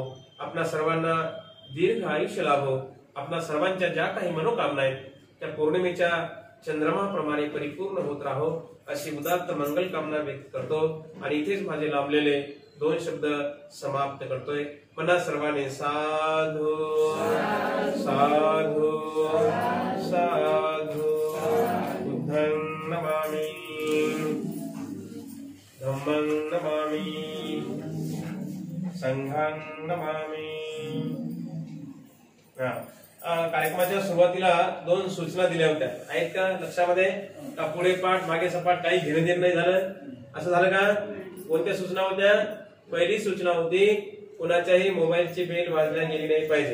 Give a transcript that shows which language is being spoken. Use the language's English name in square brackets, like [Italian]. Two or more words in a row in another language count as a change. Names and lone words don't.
[Marathi] आपल्या सर्वांना दीर्घ आयुष्य लाभो। आपल्या सर्वांच्या ज्या काही मनोकामना आहेत त्या पौर्णिमेच्या चंद्रमाप्रमाणे परिपूर्ण होत राहो अशी उदात्त मंगल कामना व्यक्त करतो। आणि इथेच माझे लाभलेले 2 शब्द समाप्त करतोय। पुन्हा सर्वांनी [Pali] साधू साधू साधू बुद्धं नमामि धम्मं नमामि संघं नमामि। [Marathi] कार्यक्रमाच्या सुरुवातीला 2 सूचना दिल्या होत्या, आहेत का लक्षामध्ये? का पुढे पाठ मागे सपाट काही घेणं देणं नाही झालं? असं झालं का? कोणत्या सूचना होत्या? पहिली सूचना होती कोणाच्याही मोबाईलची बेल वाजल्या गेली नाही पाहिजे।